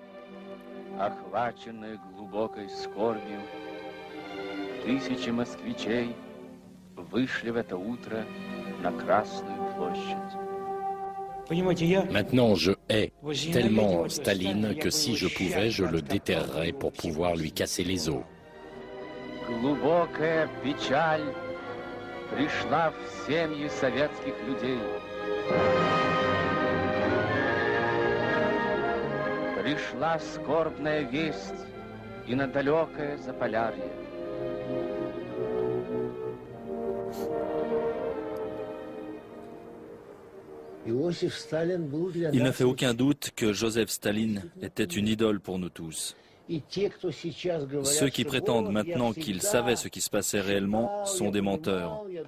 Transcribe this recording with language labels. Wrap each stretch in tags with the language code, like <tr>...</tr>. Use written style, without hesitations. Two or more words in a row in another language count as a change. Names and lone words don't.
<fr>Maintenant, je hais tellement Staline que si je pouvais, je le déterrerais pour pouvoir lui casser les os.</fr> <ru>Глубокая печаль пришла в семьи советских людей. Пришла скорбная весть и на далекое Заполярье.</ru> <fr>Il ne fait aucun doute que Joseph Staline était une idole pour nous tous. Ceux qui prétendent maintenant qu'ils savaient ce qui se passait réellement sont des menteurs.</fr>